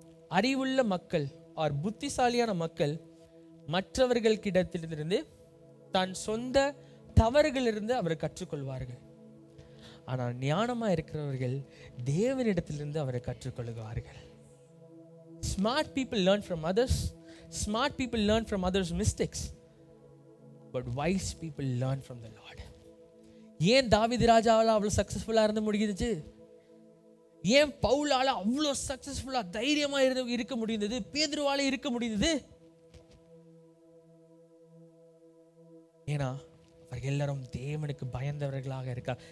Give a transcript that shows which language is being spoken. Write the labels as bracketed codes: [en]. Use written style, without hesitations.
[ta] அறிவுள்ள மக்கள் ஆர் புத்திசாலியான மக்கள் மற்றவர்கள் கிடத்திலிருந்து தன் சொந்த தவறுகளிலிருந்து அவர் கற்றுக்கொள்வார்கள். ஆனால் ஞானமா இருக்கிறவர்கள் தேவனிடத்திலிருந்து அவரை கற்றுக்கொள்வார்கள். [en] Smart people learn from others. Smart people learn from others' mistakes. But wise people learn from the Lord. [ta] ஏன் தாவீது ராஜாவால அவ்வளவு சக்சஸ்ஃபுல்லா இருந்து முடியுது? ஏன் பவுலால அவ்வளவு சக்சஸ்ஃபுல்லா தைரியமா இருக்க முடிந்தது? பேதுருவால இருக்க முடிந்தது? ஏன்னா அவர்கள் எல்லாரும் தேவனுக்கு பயந்தவர்களாக இருக்கார்.